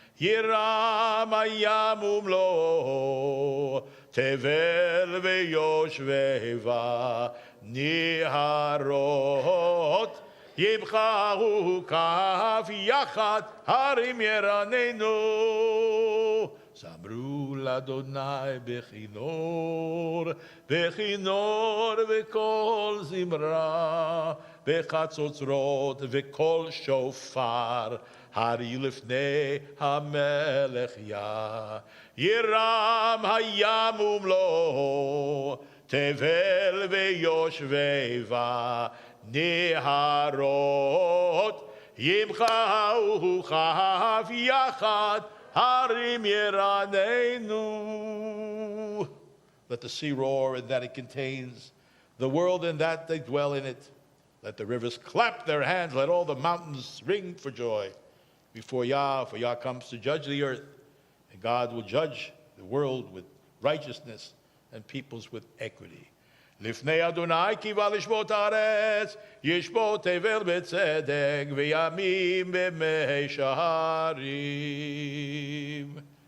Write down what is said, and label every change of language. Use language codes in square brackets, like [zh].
[he] Yiram hayam umlo, tevel veyoshveva, niharot, יבחרו כף יחד הרים ירננו. זמרו לאדוני בכינור, בכינור וקול זמרה, בחצוצרות וקול שופר, הריעו לפני המלך יה. ירם הים ומלואו, תבל ויושביה, Neharot Yimchau Chav Yachad Harim Yeranenu. [en] Let the sea roar and that it contains, the world and that they dwell in it. Let the rivers clap their hands, let all the mountains ring for joy before Yah, for Yah comes to judge the earth, and God will judge the world with righteousness and peoples with equity. [he] לפני אדוני קיווה לשבות הארץ, ישבות תבל בצדק וימים במי שערים.